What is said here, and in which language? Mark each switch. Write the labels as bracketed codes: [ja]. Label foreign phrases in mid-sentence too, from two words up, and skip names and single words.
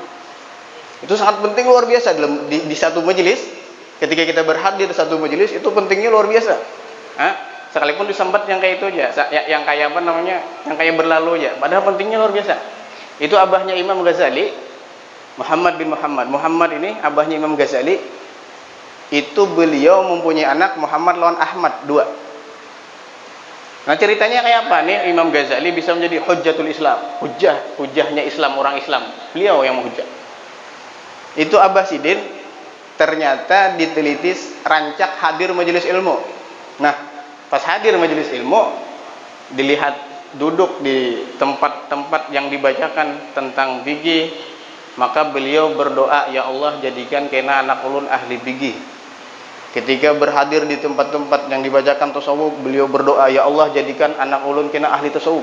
[id] Itu sangat penting, luar biasa di satu majelis. Ketika kita berhadir di satu majelis, itu pentingnya luar biasa. Hah? Sekalipun disempat yang kayak itu aja, yang kayak apa namanya, yang kayak berlalu aja, padahal pentingnya luar biasa. Itu abahnya Imam Ghazali, Muhammad bin Muhammad. Muhammad ini abahnya Imam Ghazali. Itu beliau mempunyai anak Muhammad lawan Ahmad, 2. Nah, ceritanya kayak apa nih Imam Ghazali bisa menjadi [ar] حجة الإسلام, [id] hujahnya Islam, orang Islam. Beliau yang menghujah. [bjn] Itu Abah Sidin ternyata diteliti rancak hadir majelis ilmu. [id] Nah, pas hadir majelis ilmu, dilihat duduk di tempat-tempat yang dibacakan tentang fikih, maka beliau berdoa, [ar] يا الله [id] jadikan kena anak ulun ahli fikih. Ketika berhadir di tempat-tempat yang dibacakan tasawuf, beliau berdoa, [ar] يا الله [id] jadikan anak ulun kena ahli tasawuf.